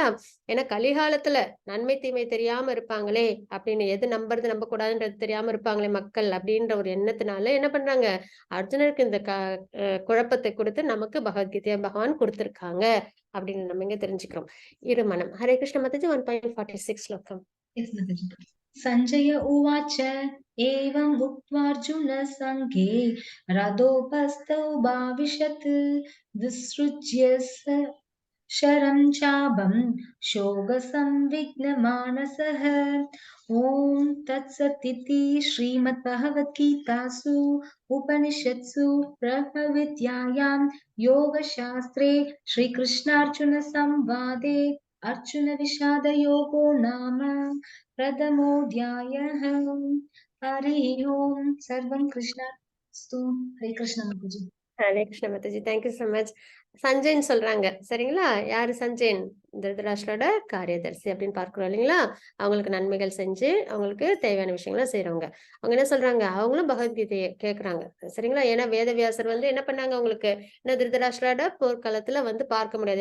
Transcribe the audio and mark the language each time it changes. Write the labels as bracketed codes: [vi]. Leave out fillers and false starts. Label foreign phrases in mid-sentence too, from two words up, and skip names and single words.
[ta] ஏன்னா கலிகாலத்துல நன்மை, தீமை தெரியாம இருப்பாங்களே அப்படின்னு எது நம்புறது, நம்பக்கூடாதுன்றது தெரியாம இருப்பாங்களே மக்கள் அப்படின்ற ஒரு எண்ணத்தினால என்ன பண்றாங்க? அர்ஜுனருக்கு இந்த குழப்பத்தை குடுத்து நமக்கு பகவத்கீதைய பகவான் குடுத்திருக்காங்க. அப்படின்னு நம்ம இங்க தெரிஞ்சுக்கிறோம். இருமனம். ஹரே கிருஷ்ண மாதாஜி 1.46 ஸ்லோகம். [en] Yes, Mataji. [sa] सञ्जय उवाच एवम् उक्त्वार्जुनः सङ्घे रथोपस्थौ भाविशत् विसृज्य शरं चापं शोकसंविघ्नमानसः। ॐ तत्सदिति श्रीमद्भगवद्गीतासु उपनिषत्सु ब्रह्मविद्यायां योगशास्त्रे श्रीकृष्णार्जुनसंवादे अर्जुनविषादयोगो नाम प्रथमोऽध्यायः। हरिः ओम् सर्वं कृष्णार्पणमस्तु। [hi] हरे कृष्ण माताजी. [ta] ஹரே கிருஷ்ண மாதாஜி. [en] thank you so much. [ta] சஞ்சய்ன்னு சொல்றாங்க. சரிங்களா? யாரு சஞ்சயன்? திருதராஷ்டிரோட காரியதர்சி அப்படின்னு பார்க்கிறோம் இல்லைங்களா? அவங்களுக்கு நன்மைகள் செஞ்சு, அவங்களுக்கு தேவையான விஷயங்கள செய்றவங்க. அவங்க என்ன சொல்றாங்க? அவங்களும் பகவத்கீதைய கேட்கறாங்க. சரிங்களா? ஏன்னா வேதவியாசர் வந்து என்ன பண்ணாங்க அவங்களுக்கு? ஏன்னா திருதராஷ்டிரோட போர்க்களத்துல வந்து பார்க்க முடியாது.